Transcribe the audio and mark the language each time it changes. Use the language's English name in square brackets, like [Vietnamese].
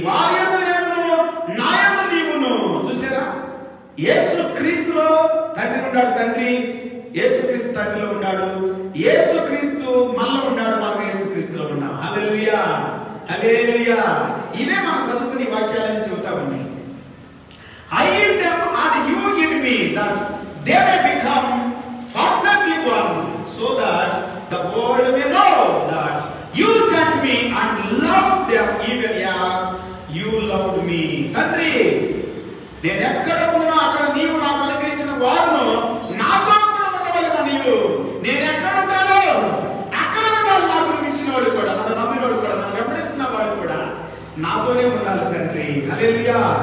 [Telugu] వారి యందు నేను నా యందు నీవును. చూసారా? యేసు క్రీస్తులో తండ్రి ఉన్నాడు, తండ్రి యేసు క్రీస్తు తండ్రిలో ఉన్నాడు, యేసు క్రీస్తు మనలో ఉన్నాడు, మనం యేసు క్రీస్తులో ఉన్నాం. హల్లెలూయా, హల్లెలూయా. ఇవే మనం చదువుకుని వాక్యాలని చెబుతా ఉన్నాయి. [English] I in them and you in me, that they may become perfectly one, so that the world may know that you sent me and loved them even as you loved me. [Telugu] తండ్రి, నేను ఎక్కడ ఉన్నా అక్కడ నీవు నాకు అనుగ్రహించిన వారును నాతో కూడా ఉండవలెను. నీవు నేను ఎక్కడ ఉంటానో అక్కడ ఉండాలి. నాకు మించిన వాడు కూడా, నన్ను నమ్మినవాడు కూడా, నన్ను వెంబడిస్తున్న వాడు కూడా నాతోనే ఉండాలి తండ్రి. హల్లెలూయా.